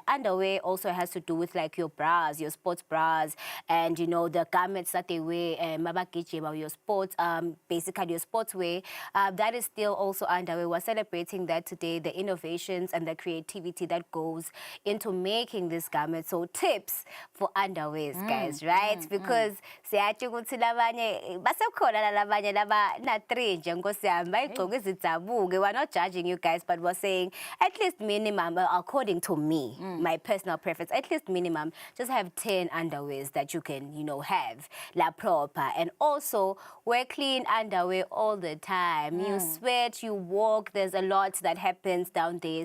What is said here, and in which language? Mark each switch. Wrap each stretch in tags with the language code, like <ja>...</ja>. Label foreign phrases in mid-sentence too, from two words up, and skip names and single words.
<en>Underwear also has to do with like your bras, your sports bras, and you know the garments that they wear, your sports, basically your sportswear. That is still also underwear. We're celebrating that today, the innovations and the creativity that goes into making this garment. So tips for underwears, guys, right?</en> <ss>Because siyathi ukuthi labanye basekhona labanye laba na 3 nje nkosiyami bayigcoka izitsabuke.</ss> <en>We're not judging you guys, but we're saying at least minimum, according to me, my personal preference, at least minimum, just have 10 underwears that you can, you know, have la proper. And also wear clean underwear all the time. You sweat, you walk, there's a lot that happens down there.</en>